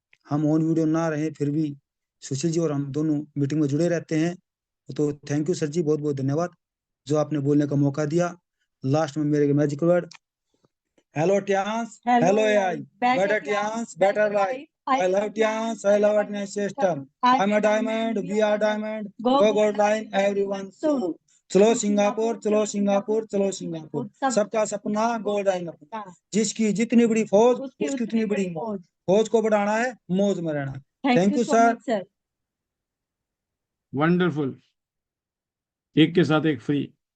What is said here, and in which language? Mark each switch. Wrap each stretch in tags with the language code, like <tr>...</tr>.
<hi>हम on video ना रहे फिर भी सुशील जी और हम दोनों मीटिंग में जुड़े रहते हैं। तो थैंक यू सर जी, बहुत बहुत धन्यवाद जो आपने बोलने का मौका दिया।</hi> <en>last</en> <hi>में मेरे</hi> <en>Magic word, hello Tians, hello AI, better Tians, better life. I love Tians, I love our system. I'm a diamond, we are diamond. Go gold line, everyone soon.</en> <hi>चलो सिंगापुर, चलो सिंगापुर, चलो Singapore. सबका सपना gold line अपना। जिसकी जितनी बड़ी फौज, उसकी उतनी बड़ी मौज। फौज को बढ़ाना है, मौज में रहना। Thank you sir. वंडरफुल। एक के साथ एक फ्री।</hi>